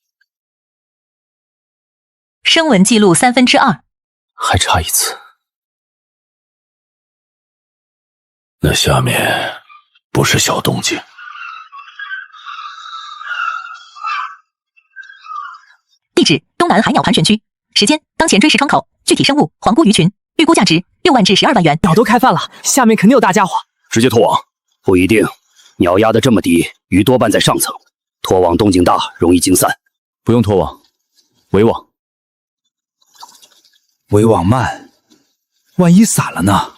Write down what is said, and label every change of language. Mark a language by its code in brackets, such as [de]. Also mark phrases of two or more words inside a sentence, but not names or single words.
[zh] 声纹记录2/3，还差一次。那下面不是小动静。地址：东南海鸟盘旋區。時間：當前追時窗口。具體生物：皇姑魚群。預估價值6萬至12萬元。鳥都開飯了，下面肯定有大家伙。直接拖網。不一定，鳥壓得這麼低，魚多半在上層。拖網動靜大，容易驚散。不用拖網，圍網。圍網慢，萬一散了呢？